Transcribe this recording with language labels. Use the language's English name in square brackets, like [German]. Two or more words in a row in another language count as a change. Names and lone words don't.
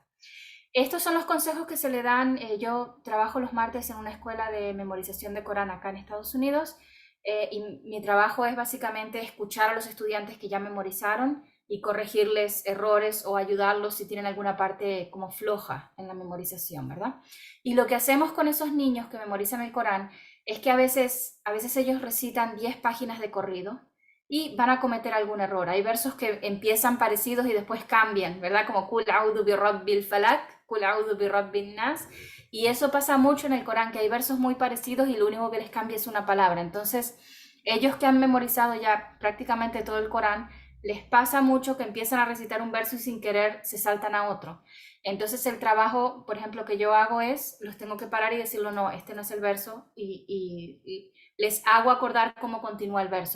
[Spanish] Estos son los consejos que se le dan. Yo trabajo los martes en una escuela de memorización de Corán acá en Estados Unidos, y mi trabajo es básicamente escuchar a los estudiantes que ya memorizaron y corregirles errores o ayudarlos si tienen alguna parte como floja en la memorización, ¿verdad? Y lo que hacemos con esos niños que memorizan el Corán es que a veces ellos recitan 10 páginas de corrido y van a cometer algún error. Hay versos que empiezan parecidos y después cambian, ¿verdad? [Arabic] Como قل أعوذ برب الفلق قل أعوذ برب الناس. [Spanish] Y eso pasa mucho en el Corán, que hay versos muy parecidos y lo único que les cambia es una palabra. Entonces, ellos que han memorizado ya prácticamente todo el Corán, les pasa mucho que empiezan a recitar un verso y sin querer se saltan a otro. Entonces el trabajo, por ejemplo, que yo hago es, los tengo que parar y decirlo, no, este no es el verso, y les hago acordar cómo continúa el verso.